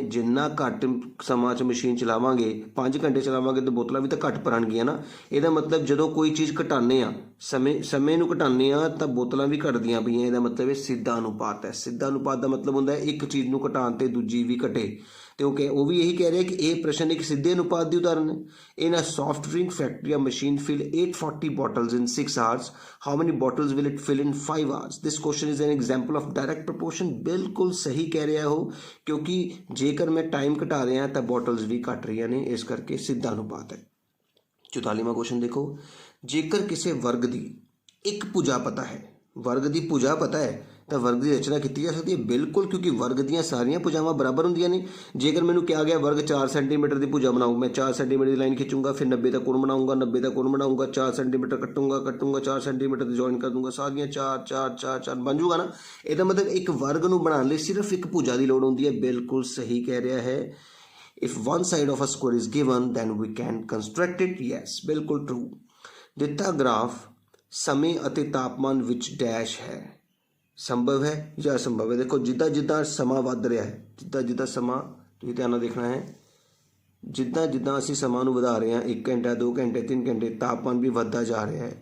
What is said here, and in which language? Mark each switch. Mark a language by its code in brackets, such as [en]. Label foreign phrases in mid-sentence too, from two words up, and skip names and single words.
[pa] ਜਿੰਨਾ ਘੱਟ ਸਮਾਂ 'ਚ ਮਸ਼ੀਨ ਚਲਾਵਾਂਗੇ, 5 ਘੰਟੇ ਚਲਾਵਾਂਗੇ, ਤਾਂ ਬੋਤਲਾਂ ਵੀ ਤਾਂ ਘੱਟ ਭਰਨਗੀਆਂ ਨਾ। ਇਹਦਾ ਮਤਲਬ ਜਦੋਂ ਕੋਈ ਚੀਜ਼ ਘਟਾਉਂਦੇ ਆ, ਸਮੇਂ ਨੂੰ ਘਟਾਉਂਦੇ ਆ, ਤਾਂ ਬੋਤਲਾਂ ਵੀ ਘਟਦੀਆਂ ਪਈਆਂ। ਇਹਦਾ ਮਤਲਬ ਇਹ ਸਿੱਧਾ ਅਨੁਪਾਤ ਹੈ। ਸਿੱਧਾ ਅਨੁਪਾਤ ਦਾ ਮਤਲਬ ਹੁੰਦਾ ਹੈ ਇੱਕ ਚੀਜ਼ ਨੂੰ ਘਟਾਉਣ ਤੇ ਦੂਜੀ ਵੀ ਘਟੇ। ਤੇ ਉਹ ਵੀ ਇਹੀ ਕਹਿ ਰਿਹਾ ਕਿ ਇਹ ਪ੍ਰਸ਼ਨ ਇੱਕ ਸਿੱਧੇ ਅਨੁਪਾਤ ਦੀ ਉਦਾਹਰਨ ਹੈ। [en] In a soft drink factory, a machine fill 840 bottles in 6 hours. How many bottles will it fill in 5 hours? This question is an example of direct proportion। ਬਿਲकुल ਸਹੀ ਕਹਿ ਰਿਹਾ ਉਹ, ਕਿਉਂਕਿ ਜੇਕਰ ਮੈਂ ਟਾਈਮ ਘਟਾ ਰਿਹਾ ਤਾਂ ਬੋਟਲਸ ਵੀ ਘਟ ਰਹੀਆਂ ਨੇ, ਇਸ ਕਰਕੇ ਸਿੱਧਾ ਅਨੁਪਾਤ ਹੈ। 44ਵਾਂ ਕੁਐਸਚਨ ਦੇਖੋ, ਜੇਕਰ ਕਿਸੇ ਵਰਗ ਦੀ ਇੱਕ ਭੁਜਾ ਪਤਾ ਹੈ, ਵਰਗ ਦੀ ਭੁਜਾ ਪਤਾ ਹੈ, ਤਾਂ ਵਰਗ ਦੀ ਰਚਨਾ ਕੀਤੀ ਜਾ ਸਕਦੀ ਹੈ। ਬਿਲਕੁਲ, ਕਿਉਂਕਿ ਵਰਗ ਦੀਆਂ ਸਾਰੀਆਂ ਭੁਜਾਵਾਂ ਬਰਾਬਰ ਹੁੰਦੀਆਂ ਨੇ। ਜੇਕਰ ਮੈਨੂੰ ਕਿਹਾ ਗਿਆ ਵਰਗ 4 ਸੈਂਟੀਮੀਟਰ ਦੀ ਭੁਜਾ ਬਣਾਓ, ਮੈਂ 4 ਸੈਂਟੀਮੀਟਰ ਦੀ ਲਾਈਨ ਖਿੱਚੂੰਗਾ, ਫਿਰ 90 ਦਾ ਕੋਣ ਬਣਾਊਂਗਾ, 90 ਦਾ ਕੋਣ ਬਣਾਊਂਗਾ, 4 ਸੈਂਟੀਮੀਟਰ ਕੱਟੂੰਗਾ, 4 ਸੈਂਟੀਮੀਟਰ ਦੀ ਜੁਆਇਨ ਕਰ ਦੂੰਗਾ, ਸਾਰੀਆਂ 4 ਬਣ ਜੂਗਾ ਨਾ। ਇਹਦਾ ਮਤਲਬ ਇੱਕ ਵਰਗ ਨੂੰ ਬਣਾਉਣ ਲਈ ਸਿਰਫ ਇੱਕ ਭੁਜਾ ਦੀ ਲੋੜ ਹੁੰਦੀ ਹੈ। ਬਿਲਕੁਲ ਸਹੀ ਕਹਿ ਰਿਹਾ ਹੈ। If one side of a square is given, then we can construct it। Yes, [pa] ਬਿਲਕੁਲ true। ਦਿੱਤਾ ਗ੍ਰਾਫ ਸਮੇਂ ਅਤੇ ਤਾਪਮਾਨ ਵਿੱਚ ਡੈਸ਼ ਹੈ, ਸੰਭਵ ਹੈ ਜਾਂ ਅਸੰਭਵ ਹੈ? ਦੇਖੋ, ਜਿੱਦਾਂ ਸਮਾਂ ਵੱਧ ਰਿਹਾ ਹੈ, ਜਿੱਦਾਂ ਸਮਾਂ, ਤੁਸੀਂ ਧਿਆਨ ਨਾਲ ਦੇਖਣਾ ਹੈ, ਜਿੱਦਾਂ ਅਸੀਂ ਸਮਾਂ ਨੂੰ ਵਧਾ ਰਹੇ ਹਾਂ, 1 ਘੰਟਾ 2 ਘੰਟੇ 3 ਘੰਟੇ, ਤਾਪਮਾਨ ਵੀ ਵੱਧਦਾ ਜਾ ਰਿਹਾ ਹੈ।